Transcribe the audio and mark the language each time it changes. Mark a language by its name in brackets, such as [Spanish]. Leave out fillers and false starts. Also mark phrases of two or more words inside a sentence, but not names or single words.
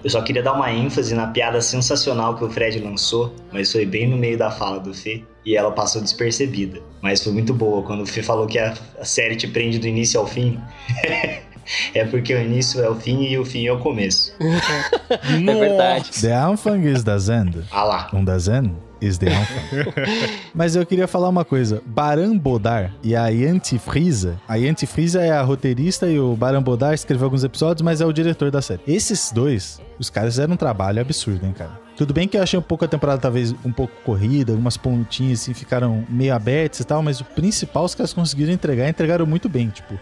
[Portuguese] Eu só queria dar uma ênfase na piada sensacional que o Fred lançou, mas foi bem no meio da fala do Fê, e ela passou despercebida. Mas foi muito boa, quando o Fê falou que a série te prende do início ao fim. É porque o início é o fim e o fim é o começo. É verdade. [German] The Anfang is das Ende. [Portuguese] Ah lá. [German] Das Ende [English] is the [German] Anfang. [Portuguese] Mas eu queria falar uma coisa. Baran Bodar e a Jantje Friese. A Jantje Friese é a roteirista e o Baran Bodar escreveu alguns episódios, mas é o diretor da série. Esses dois, os caras fizeram um trabalho absurdo, hein, cara? Tudo bem que eu achei um pouco a temporada talvez um pouco corrida, algumas pontinhas assim ficaram meio abertas e tal, mas o principal os caras conseguiram entregaram muito bem, tipo.